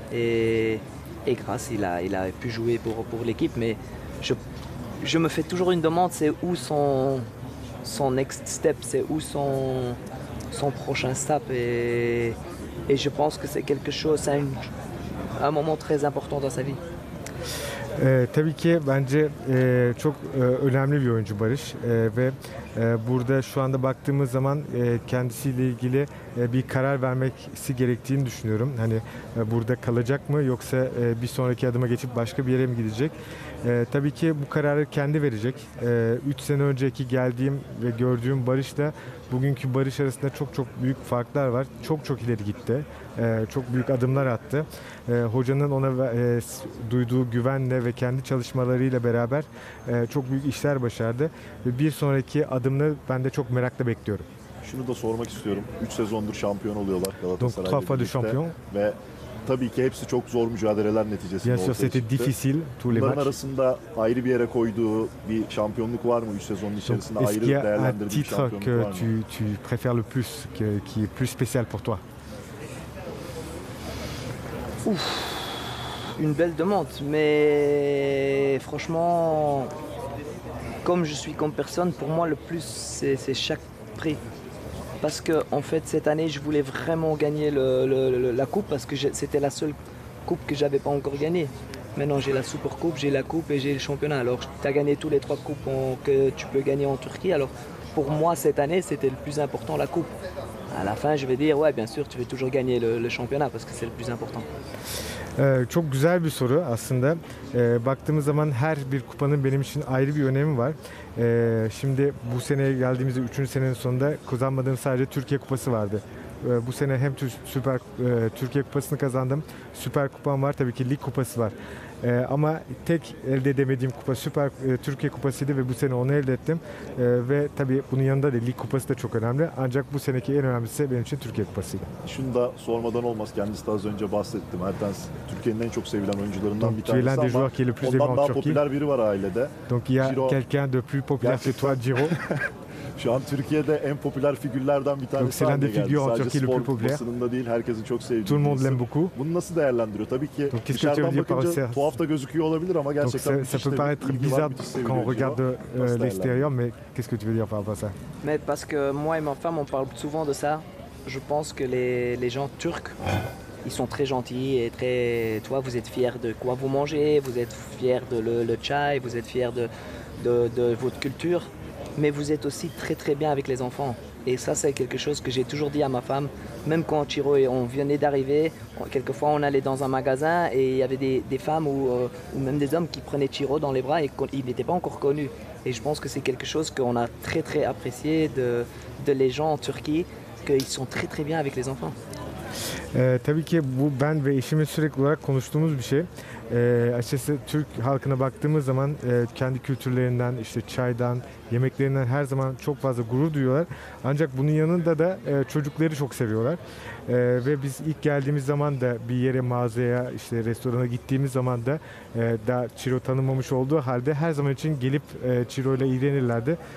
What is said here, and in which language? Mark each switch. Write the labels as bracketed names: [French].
[French] Et grâce, il a pu jouer pour l'équipe, mais je me fais toujours une demande, c'est où son [English] next step, [French] c'est où son prochain step, et je pense que c'est quelque chose, c'est un moment très important dans sa vie. [Turkish] Tabii ki bence çok önemli bir oyuncu Barış ve burada şu anda baktığımız zaman kendisiyle ilgili bir karar vermesi gerektiğini düşünüyorum. Hani burada kalacak mı yoksa bir sonraki adıma geçip başka bir yere mi gidecek? Tabii ki bu kararı kendi verecek. 3 sene önceki geldiğim ve gördüğüm Barış'la bugünkü Barış arasında çok büyük farklar var. Çok ileri gitti. Çok büyük adımlar attı. Hocanın ona duyduğu güvenle ve kendi çalışmalarıyla beraber çok büyük işler başardı. Ve bir sonraki adımını ben de çok merakla bekliyorum. Şunu da sormak istiyorum. 3 sezondur şampiyon oluyorlar Galatasaray'la birlikte. Ve tabii ki hepsi çok zor mücadeleler neticesinde ortaya çıktı. Bunların arasında ayrı bir yere koyduğu bir şampiyonluk var mı? 3 sezonun içerisinde ayrı değerlendirdiği bir şampiyonluk var mı? [French] Tu préfères le plus, qui est plus spécial pour toi? Une belle demande, mais franchement, comme je suis comme personne, pour moi le plus c'est chaque prix. Parce que en fait cette année je voulais vraiment gagner la coupe parce que c'était la seule coupe que j'avais pas encore gagnée. Maintenant j'ai la Super Coupe, j'ai la coupe et j'ai le championnat. Alors tu as gagné tous les 3 coupes que tu peux gagner en Turquie. Alors pour moi cette année c'était le plus important, la coupe. À la fin je vais dire ouais bien sûr tu veux toujours gagner le championnat parce que c'est le plus important. [Turkish] Çok güzel bir soru aslında. Baktığımız zaman her bir kupanın benim için ayrı bir önemi var. Şimdi bu seneye geldiğimizde 3. senenin sonunda kazanmadığım sadece Türkiye Kupası vardı. Bu sene hem Türkiye Kupası'nı kazandım. Süper Kupam var. Tabii ki Lig Kupası var. Ama tek elde edemediğim kupa Türkiye Kupası'ydı ve bu sene onu elde ettim. Ve tabii bunun yanında da Lig Kupası da çok önemli. Ancak bu seneki en önemlisi benim için Türkiye Kupası'ydı. Şunu da sormadan olmaz. Kendisi de az önce bahsetti. Mertens Türkiye'nin en çok sevilen oyuncularından bir tanesi ama ondan daha popüler biri var ailede. [French] Donc il y a quelqu'un de plus populaire que toi, Ciro. [Turkish] Şu an Türkiye'de en popüler figürlerden bir tanesi haline geldi. Sadece spor basınında değil, herkesin çok sevdiği bir isim. Bunu nasıl değerlendiriyor? Tabii ki dışarıdan bakınca tuhaf da gözüküyor olabilir ama gerçekten [French] ça peut paraître bizarre quand on regarde l'extérieur, mais qu'est-ce que tu veux dire par rapport à ça? Mais parce que moi et ma femme on parle souvent de ça. Je pense que les gens turcs ils sont très gentils et très, tu vois, vous êtes fiers de quoi vous mangez, vous êtes fiers de le chai, vous êtes fiers de votre culture, mais vous êtes aussi très très bien avec les enfants. Et ça, c'est quelque chose que j'ai toujours dit à ma femme, même quand Chiro et on venait d'arriver, quelquefois on allait dans un magasin et il y avait des femmes ou même des hommes qui prenaient Chiro dans les bras et il n'était pas encore connu. Et je pense que c'est quelque chose qu'on a très très apprécié de les gens en Turquie, qu'ils sont très très bien avec les enfants. [Turkish] Tabii ki bu ben ve eşimin sürekli olarak konuştuğumuz bir şey. Açıkçası Türk halkına baktığımız zaman kendi kültürlerinden, işte çaydan, yemeklerinden her zaman çok fazla gurur duyuyorlar. Ancak bunun yanında da çocukları çok seviyorlar. Ve biz ilk geldiğimiz zaman da bir yere, mağazaya, işte restorana gittiğimiz zaman da daha Çiro tanımamış olduğu halde her zaman için gelip Çiro ile ilgilenirlerdi.